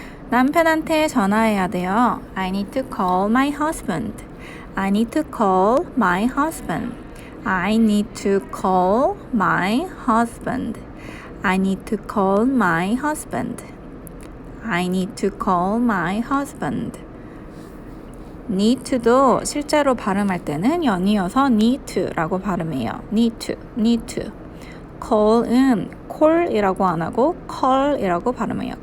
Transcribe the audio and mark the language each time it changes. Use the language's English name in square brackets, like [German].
[Korean] 남편한테 전화해야 돼요. [English] I need to call my husband. I need to call my husband. I need to call my husband. I need to call my husband. I need to call my husband. need to [Korean] 도 실제로 발음할 때는 연이어서 need to라고 발음해요. [English] need to. [Korean] call은 call이라고 안 하고 call이라고 발음해요.